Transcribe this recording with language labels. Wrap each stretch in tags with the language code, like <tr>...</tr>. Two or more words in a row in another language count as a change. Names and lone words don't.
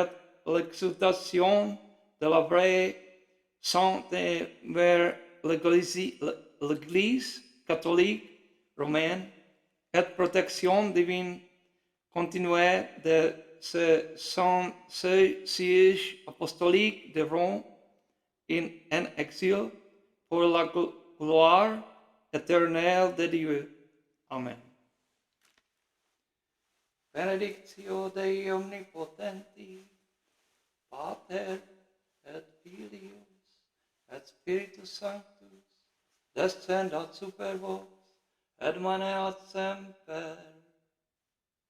<fr>l'exaltation de la vraie Sainte Mère l'Église catholique romaine, et protection divine continuée de ce siège apostolique de Rome en exil pour la gloire éternelle de Dieu. Amen.</fr> <la>Benedictio Dei omnipotenti, Pater et Filius et Spiritus Sanctus, descendat super vos, et maneat semper.</la>